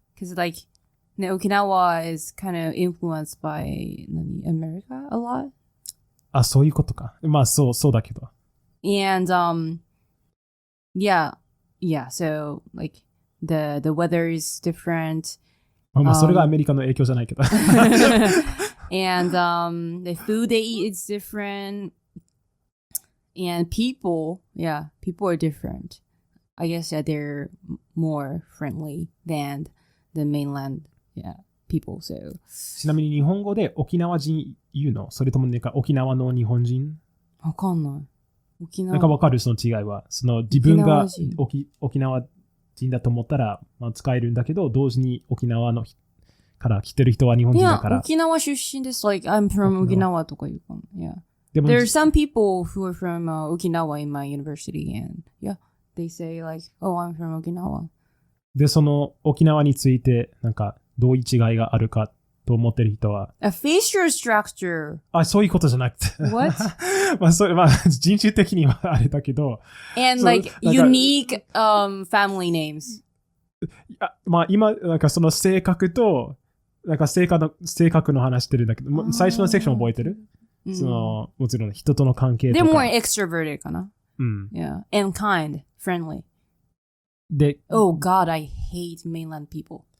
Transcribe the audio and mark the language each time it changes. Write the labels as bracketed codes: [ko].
[en] Because like Okinawa is kind of influenced by America a lot. [ja] あ、そういうことか。まあそうだけど。 [en] And yeah. So like the weather is different. [ja] まあそれがアメリカの影響じゃないけど。 [en] And the food they eat is different. And people are different. I guess they're more friendly than the mainland people. So [ja] ちなみに日本語で沖縄人言うの？それともなんか沖縄の日本人？わかんない。なんかわかるその違いは。その自分が沖縄人だと思ったら、まあ、使えるんだけど、同時に沖縄のから来てる人は日本人だから。いや、沖縄出身です。 [en] Like, I'm from [ja] 沖縄とか言うかも。 [en] Yeah. There are some people who are from Okinawa in my university, and yeah, they say like, "Oh, I'm from Okinawa." [ja] で、その沖縄についてなんかどういう違いがあるかっと思ってる人は。 [en] A facial structure. [ja] そういうことじゃなくて。 [en] What? [ja] 人種的にはあれだけど。 [en] And like unique family names. [ja] 今、その性格と、性格の話してるんだけど、最初のセクション覚えてる？もちろん人との関係とか。 [en] They're more extroverted [ja] かな。 [en] Yeah. And kind, friendly. [ja] で、 [en] Oh God, I hate mainland people.